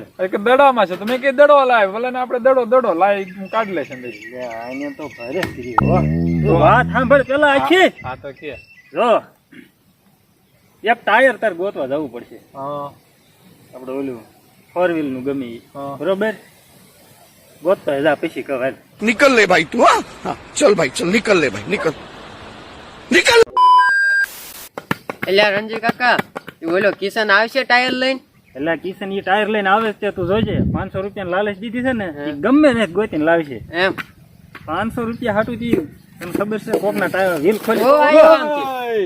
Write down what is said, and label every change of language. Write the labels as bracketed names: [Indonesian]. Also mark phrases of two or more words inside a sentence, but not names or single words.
[Gujarati] કે દડામાં છે તમે કે દડો લાય. ભલે ને આપણે દડો લાય કાઢી લેશે. આને તો ભારે કરી હો. તું વાત સાંભળ પેલા આખી. હા તો કે જો એક ટાયર તાર ગોતવા જવું પડશે. હા આપણે ઓલું 4 વ્હીલ નું ગમે ઈ. હા. બરોબર ગોતતો જા પછી કહેવાય. [Hindi] निकल ले भाई तू। हाँ चल भाई चल निकल ले भाई निकल निकल। [Gujarati] એટલે રણજીત કાકા ઓલો કિશન આવશે ટાયર લઈને? એટલે કિશન ઈ ટાયર લઈને આવે છે તું જોજે. 500 રૂપિયા લાલચ દીધી છે ને ઈ ગમે ને ગોતીને લાવશે. એમ 500 રૂપિયા હાટું દી. તને ખબર છે કોકના ટાયર વ્હીલ ખોલી ઓ આયો આમથી.